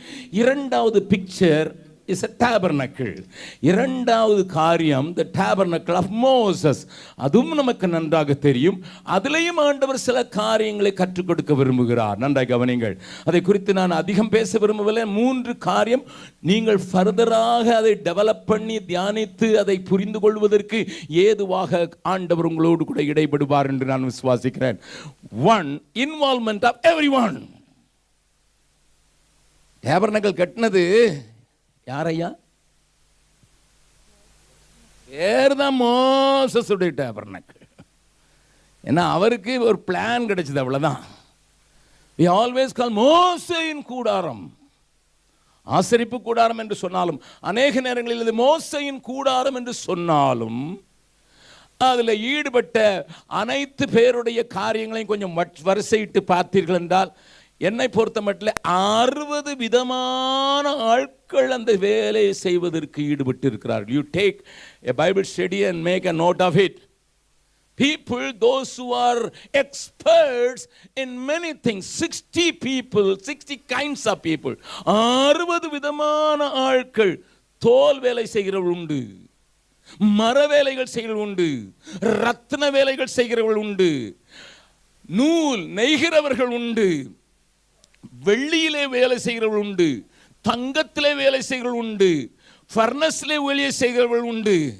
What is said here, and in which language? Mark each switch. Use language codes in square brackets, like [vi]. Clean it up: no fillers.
[ta] இரண்டாவது picture [en] is a tabernacle. [ta] இரண்டாவது காரியம் [en] the tabernacle of Moses. [ta] அதுவும் நமக்கு நன்றாக தெரியும். அதிலேயும் ஆண்டவர் சில காரியங்களை கற்றுக் கொடுக்க விரும்புகிறார். நன்றாக கவனிங்கள். அதை குறித்து நான் அதிகம் பேச விரும்பவில்லை. 3 காரியம் நீங்கள் ஃபர்தராக அதை டெவலப் பண்ணி தியானித்து அதை புரிந்து கொள்வதற்கு ஏதுவாக ஆண்டவர் உங்களோடு கூட இடைபடுவார் என்று நான் விசுவாசிக்கிறேன். [en] 1, involvement of everyone. [ta] டேபர்னக்கல் கட்டினது யாரையா? பேர்தான் மோசஸுடைய டேபர்னக்கல். ஏன்னா அவருக்கு ஒரு பிளான் கிடைச்சது, அவ்வளவுதான். [en] We always call [ta] மோசேயின் கூடாரம். ஆசரிப்பு கூடாரம் என்று சொன்னாலும், அநேக நேரங்களில் இது மோசேயின் கூடாரம் என்று சொன்னாலும், அதில் ஈடுபட்ட அனைத்து பேருடைய காரியங்களையும் கொஞ்சம் வரிசையிட்டு பார்த்தீர்கள் என்றால், என்னை பொறுத்த மட்டும் 60 விதமான ஆட்கள் அந்த வேலையை செய்வதற்கு ஈடுபட்டு இருக்கிறார்கள். [en] You take a Bible study and make a note of it. People, those who are experts in many things, 60 people, 60 kinds of people. [ta] 60 விதமான ஆட்கள். தோல் வேலை செய்கிறவர்கள் உண்டு, மர வேலைகள் செய்கிறவர்கள் உண்டு, ரத்ன வேலைகள் செய்கிறவர்கள் உண்டு, நூல் நெய்கிறவர்கள் உண்டு, வெள்ளியிலே வேலை செய்கிறவர்கள் உண்டு, தங்கத்திலே வேலை செய்கிறவர்கள் உண்டு, ஃபர்னஸ்லே வேலை செய்கிறவர்கள் உண்டு.